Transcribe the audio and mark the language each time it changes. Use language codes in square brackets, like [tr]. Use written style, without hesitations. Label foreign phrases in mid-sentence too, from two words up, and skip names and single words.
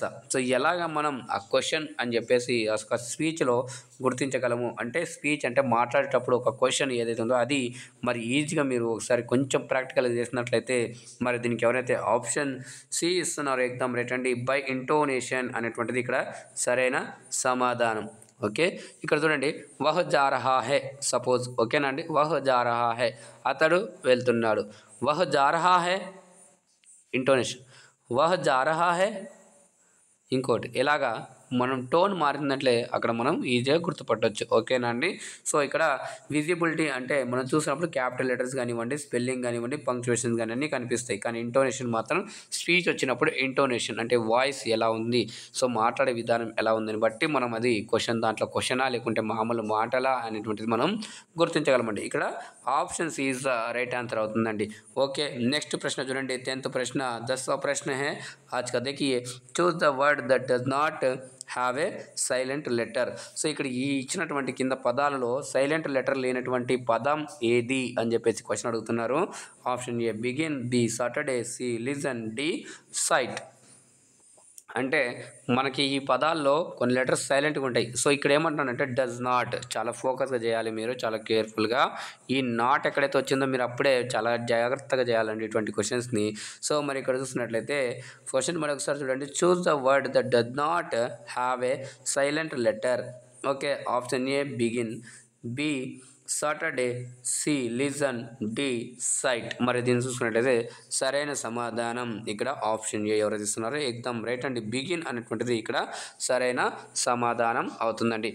[te] సో ఎలాగ మనం ఆ క్వశ్చన్ అని చెప్పేసి ఒక స్పీచ్లో గుర్తించగలము అంటే, స్పీచ్ అంటే మాట్లాడేటప్పుడు ఒక క్వశ్చన్ ఏదైతే ఉందో అది మరి ఈజీగా మీరు ఒకసారి కొంచెం ప్రాక్టికల్గా చేసినట్లయితే మరి దీనికి ఎవరైతే [en] option C [te] ఇస్తున్నారో ఎగ్దమ్ రైట్ అండి. [en] by intonation [te] అనేటువంటిది ఇక్కడ సరైన సమాధానం. ఓకే, ఇక్కడ చూడండి [hi] वह जा रहा है [te] సపోజ్, ఓకేనా అండి. [hi] वह जा रहा है [te] అతడు వెళ్తున్నాడు. [hi] वह जा रहा है [te] ఇంటోనేషన్, [hi] वह जा रहा है [te] ఇంకోటి. ఇలాగా మనం టోన్ మారిందంటే అక్కడ మనం ఈజీగా గుర్తుపట్టవచ్చు, ఓకేనా అండి. సో ఇక్కడ విజిబిలిటీ అంటే మనం చూసినప్పుడు [en] capital letters [te] కానివ్వండి, స్పెల్లింగ్ కానివ్వండి, పంక్చువేషన్ కానీ అన్నీ కనిపిస్తాయి. కానీ ఇంటోనేషన్ మాత్రం స్పీచ్ వచ్చినప్పుడు ఇంటోనేషన్ అంటే వాయిస్ ఎలా ఉంది, సో మాట్లాడే విధానం ఎలా ఉందని బట్టి మనం అది క్వశ్చన్ దాంట్లో క్వశ్చనా లేకుంటే మామూలు మాటలా అనేటువంటిది మనం గుర్తించగలమండి. ఇక్కడ [en] options is the right answer [te] అవుతుందండి. ఓకే, నెక్స్ట్ ప్రశ్న చూడండి, 10th ప్రశ్న. [hi] 10वां प्रश्न है आज का, देखिए [en] choose the word that does not have a silent letter. [te] సో ఇక్కడ ఈ ఇచ్చినటువంటి కింద పదాలలో సైలెంట్ లెటర్ లేనటువంటి పదం ఏది అని చెప్పేసి క్వశ్చన్ అడుగుతున్నారు. [en] option A begin, B Saturday, C listen, D sight. [te] అంటే మనకి ఈ పదాల్లో కొన్ని లెటర్స్ సైలెంట్గా ఉంటాయి. సో ఇక్కడ ఏమంటున్నానంటే [en] does not, [te] చాలా ఫోకస్గా చేయాలి మీరు, చాలా కేర్ఫుల్గా. ఈ నాట్ ఎక్కడైతే వచ్చిందో మీరు అప్పుడే చాలా జాగ్రత్తగా చేయాలండి ఇటువంటి క్వశ్చన్స్ని. సో మరి ఇక్కడ చూసినట్లయితే క్వశ్చన్ మరి ఒకసారి చూడండి, [en] choose the word that does not have a silent letter. okay, option A begin, B Saturday, C listen, D sight. [te] మరి దీన్ని చూసుకున్నట్లయితే సరైన సమాధానం ఇక్కడ [en] option A. [te] ఎవరైతే ఇస్తున్నారో ఎగ్దమ్ రైట్ అండి, బిగిన్ అనేటువంటిది ఇక్కడ సరైన సమాధానం అవుతుందండి.